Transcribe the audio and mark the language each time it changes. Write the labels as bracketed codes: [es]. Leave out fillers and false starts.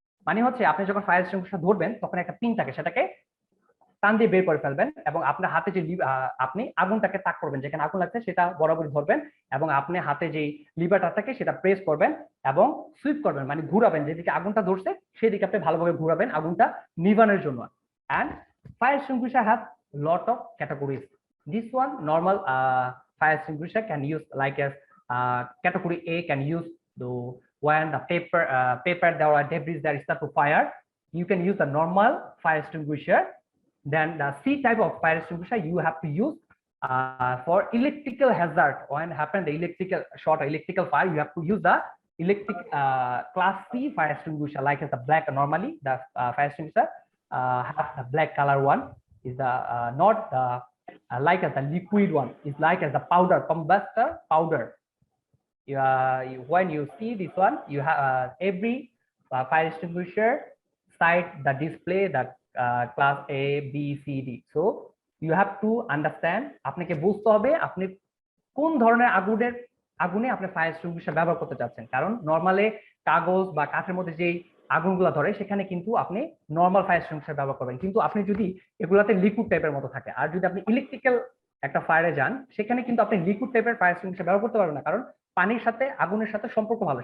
[bn] মানে হচ্ছে আপনি যখন ফায়ার এক্সটিংগুইশার ধরবেন তখন একটা পিন থাকে, সেটাকে টান দিয়ে বের করে ফেলবেন, এবং আপনার হাতে যে আপনি আগুনটাকে তাক করবেন, যেখানে আগুন লাগছে সেটা বরাবর ধরবেন, এবং আপনি হাতে যে লিভারটা থাকে সেটা প্রেস করবেন এবং সুইপ করবেন, মানে ঘুরাবেন, যেদিকে আগুনটা ধরছে সেদিকে আপনি ভালোভাবে ঘুরাবেন আগুনটা নিভানোর জন্য। [en] and fire extinguisher have lot of categories. This one normal fire extinguisher can use like as category A can use when the paper there are debris that start to fire, you can use the normal fire extinguisher. Then the C type of fire extinguisher you have to use for electrical hazard. When happen the electrical short or electrical fire, you have to use the electric class C fire extinguisher, like as the black. Normally the fire extinguisher have the black color one, is the not the like as the liquid one, is like as the powder, combustor powder. When you see this one, you have every fire extinguisher side the display that class A, B, C, D. So you have to understand, [bn] আপনাকে বুঝতে হবে আপনি কোন ধরনের আগুনে আপনি fire extinguisher ব্যবহার করতে চাচ্ছেন। কারণ নরমালি কাগজ বা কাঠের মধ্যে যেই আগুনগুলো ধরে সেখানে কিন্তু আপনি নরমাল ফায়ার এক্সটিংগুইশার ব্যবহার করবেন, কিন্তু আপনি যদি এগুলাতে লিকুইড টাইপের মতো থাকে, আর যদি আপনি ইলেকট্রিক্যাল একটা ফায়ারে যান সেখানে কিন্তু আপনি লিকুইড টাইপের ফায়ার এক্সটিংগুইশার ব্যবহার করতে পারবেন না, কারণ পানির সাথে আগুনের সাথে সম্পর্ক ভালো।